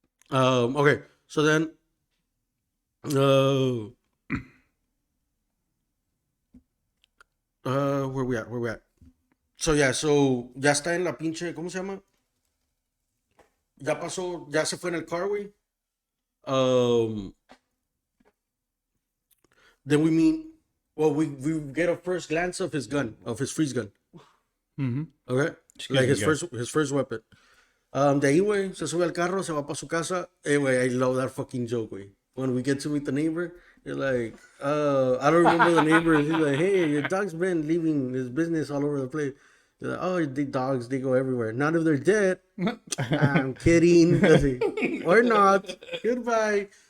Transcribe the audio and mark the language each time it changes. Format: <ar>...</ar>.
<en>Okay, so then, where we at? So yeah, so</en> <es>ya está en la pinche, ¿cómo se llama? ya pasó, ya se fue en el car, güey.</es> <en>Um, then we meet, well, we get a first glance of his gun, of his freeze gun. Mm-hmm. Okay? Excuse Like me, guys. his first weapon.</en> <es>De ahí, güey, se sube al carro, se va para su casa.</es> <en>Güey, I love that fucking joke, güey. When we get to meet the neighbor, you're like, I don't remember the neighbor. He's like, hey, your dog's been leaving his business all over the place. You're like, oh, the dogs, they go everywhere. Not if they're dead. I'm kidding. Así, or not. Goodbye.</en>